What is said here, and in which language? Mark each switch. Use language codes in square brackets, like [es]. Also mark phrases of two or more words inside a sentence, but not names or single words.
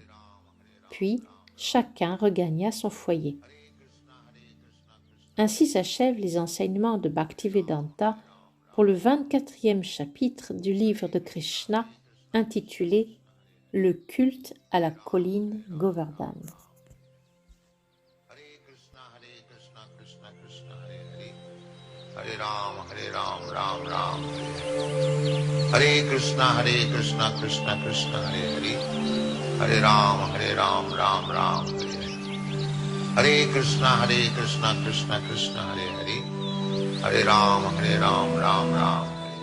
[fr] Puis, chacun regagna son foyer. Ainsi s'achèvent les enseignements de Bhaktivedanta pour le 24e chapitre du livre de Krishna intitulé « Le culte à la colline Govardhan ». [sa] Krishna Krishna Hare Ram Ram Ram Hare Krishna Krishna Krishna Hare Ram Ram Ram Hare Krishna Krishna Krishna Hare Ram Ram Ram